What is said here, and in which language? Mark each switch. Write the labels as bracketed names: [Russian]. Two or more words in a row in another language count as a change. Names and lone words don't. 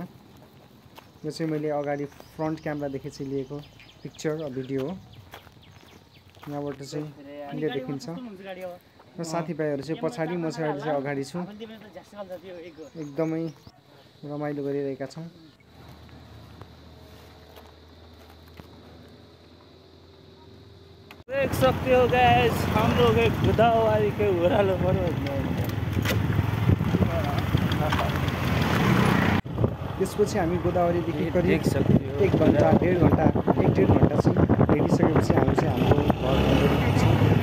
[Nepali] यो चाहिँ मैले अगाडि फ्रन्ट क्यामेरादेखि चाहिँ लिएको [English] picture video [Nepali] हो। यहाँबाट चाहिँ क्लियर देखिन्छ र साथीभाइहरू चाहिँ पछाडि, म चाहिँ अहिले चाहिँ अगाडि छु। एकदमै रमाइलो गरिरहेका छौँ। [Hindi] देख सकते हो गाइस, हम लोग एक गोदावरी के ओह्रालो पर्वत में। [Nepali] त्यसपछि हामी गोदावरीदेखि करिब 1 घन्टा 1.5 घन्टा चाहिँ हिँडिसकेपछि हामी चाहिँ हाम्रो घर